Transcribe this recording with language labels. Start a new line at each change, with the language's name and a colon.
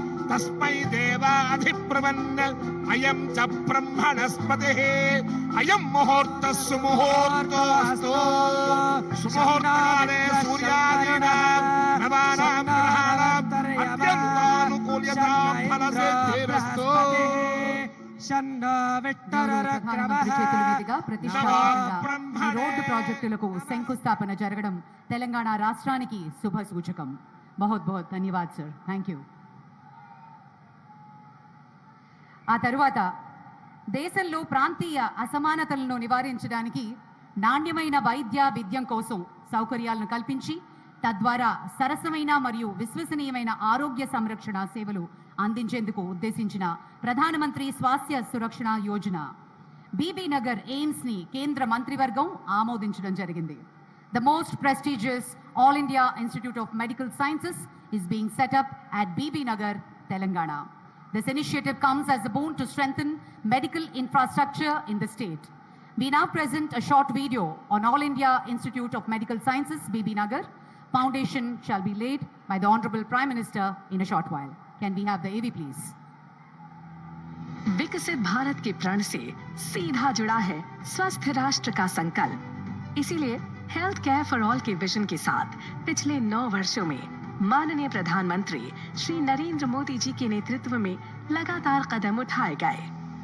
Sanskrit: तस्मै देवाधिप्रवन्न अयं च ब्रह्मणस्पतिः अयं मुहूर्तः सुमुहूर्तोऽस्तु सुमुहूर्तकाले सूर्यादीनां नवानां ग्रहाणाम् अत्यन्तानुकूल्यतां फलसिद्धिरस्तु।
Telugu: ప్రధానమంత్రి చేతుల మీదుగా ప్రతిష్టాత్మకంగా ఈ రోడ్డు ప్రాజెక్టులకు శంకుస్థాపన జరగడం తెలంగాణ రాష్ట్రానికి శుభ సూచకం.
Hindi: बहुत बहुत धन्यवाद सर,
English: Thank you.
Telugu: ఆ తరువాత దేశంలో ప్రాంతీయ అసమానతలను నివారించడానికి నాణ్యమైన వైద్య విద్యం కోసం సౌకర్యాలను కల్పించి తద్వారా సరసమైన మరియు విశ్వసనీయమైన ఆరోగ్య సంరక్షణ సేవలు అందించేందుకు ఉద్దేశించిన ప్రధానమంత్రి స్వాస్థ్య సురక్షణ యోజన బీబీ నగర్ ఎయిమ్స్ ని కేంద్ర మంత్రివర్గం ఆమోదించడం జరిగింది.
English: The most prestigious All India Institute of Medical Sciences is being set up at BB Nagar, Telangana. This initiative comes as a boon to strengthen medical infrastructure in the state. We now present a short video on All India Institute of Medical Sciences, BB Nagar. Foundation shall be laid by the Honorable Prime Minister in a short while. Can we have the AV please?
Hindi: विकसित भारत के प्रण से सीधा जुड़ा है स्वस्थ राष्ट्र का संकल्प. इसीलिए
English: health care for all
Hindi: के विजन के साथ पिछले 9 वर्षों में माननीय प्रधानमंत्री श्री नरेंद्र मोदी जी के नेतृत्व में लगातार कदम उठाए गए.